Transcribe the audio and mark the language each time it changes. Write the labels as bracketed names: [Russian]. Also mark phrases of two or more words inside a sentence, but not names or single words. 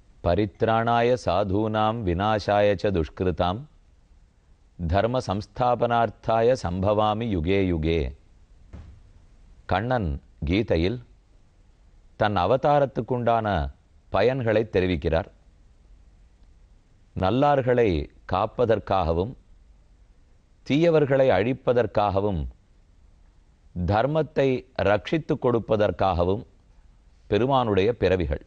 [Sanskrit] परित्राणाय साधूनां विनाशाय च दुष्कृताम् धर्म संस्थापनार्थाय सम्भवामि युगे युगे. [Tamil] கண்ணன் கீதையில் தன் அவதாரத்துக்குண்டான பயன்களை தெரிவிக்கிறார். நல்லார்களை காப்பதற்காகவும் தீயவர்களை அழிப்பதற்காகவும் தர்மத்தை ரட்சித்து கொடுப்பதற்காகவும் பெருமானுடைய பிறவிகள்.